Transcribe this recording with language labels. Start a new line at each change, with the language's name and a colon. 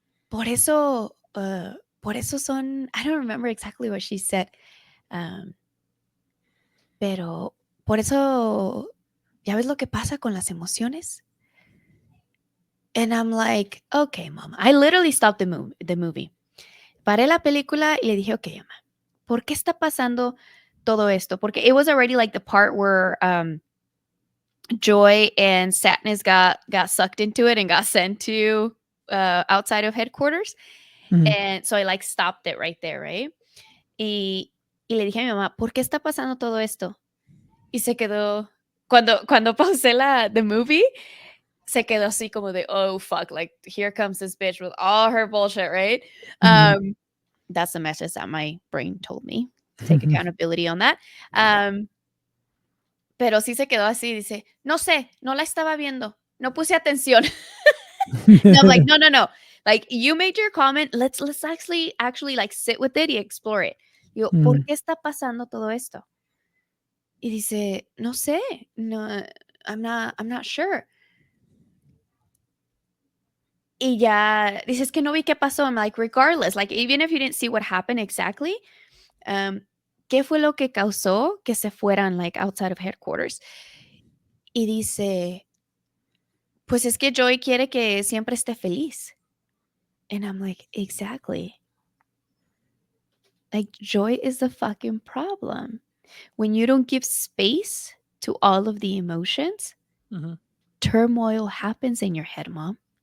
Spanish: Por eso, por eso son, I don't remember exactly what she said, um, pero por eso, ya ves lo que pasa con las emociones.
English: And I'm like, okay, mom. I literally stopped the movie.
Spanish: Paré la película y le dije, okay, mamá, ¿por qué está pasando todo esto?
English: Porque it was already like the part where Joy and Sadness got sucked into it and got sent to outside of headquarters. Mhm. And so I like stopped it right there, right?
Spanish: Y le dije a mi mamá, ¿por qué está pasando todo esto?
English: Y se quedó, cuando pausé the movie, se quedó así como de, oh, fuck, like, here comes this bitch with all her bullshit, right? Mhm. That's the message that my brain told me. Take accountability on that.
Spanish: Pero sí se quedó así, dice, no sé, no la estaba viendo, no puse atención.
English: And I'm like, no, no, no. Like, you made your comment. Let's actually like sit with it y explore it.
Spanish: Yo, ¿por Mm. qué está pasando todo esto? Y dice, no sé, no, I'm not sure. Y ya dices que no vi qué pasó. I'm like, regardless, like, even if you didn't see what happened exactly, ¿qué fue lo que causó que se fueran, like, outside of headquarters? Y dice, pues es que Joy quiere que siempre esté feliz.
English: And I'm like, exactly. Like, joy is the fucking problem. When you don't give space to all of the emotions, Mhm. turmoil happens in your head, mom.